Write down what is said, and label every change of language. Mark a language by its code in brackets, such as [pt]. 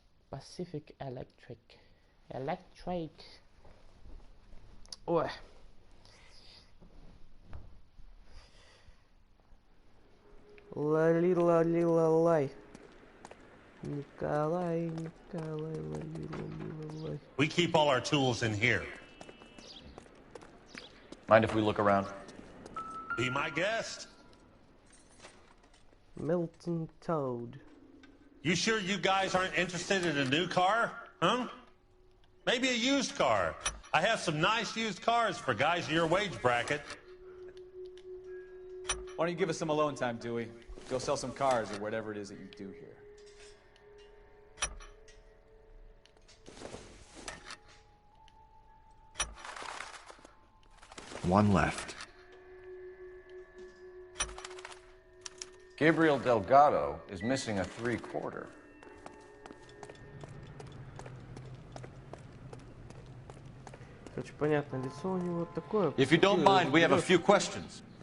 [en] Pacific Electric. Ой. Лали-лали-лалай. Николай, лали-лали-лалай. We keep all our tools in here. Mind if we look around? Be my guest. Milton Toad. You sure you guys aren't interested in a new car? Huh? Maybe a used car. I have some nice used cars for guys in your wage bracket. Why don't you give us some alone time, Dewey? Go sell some cars or whatever it is that you do here. One left. Gabriel Delgado is missing a 3/4. [ru] Короче, понятно, лицо у него такое. [en] If you don't mind, we have a few questions.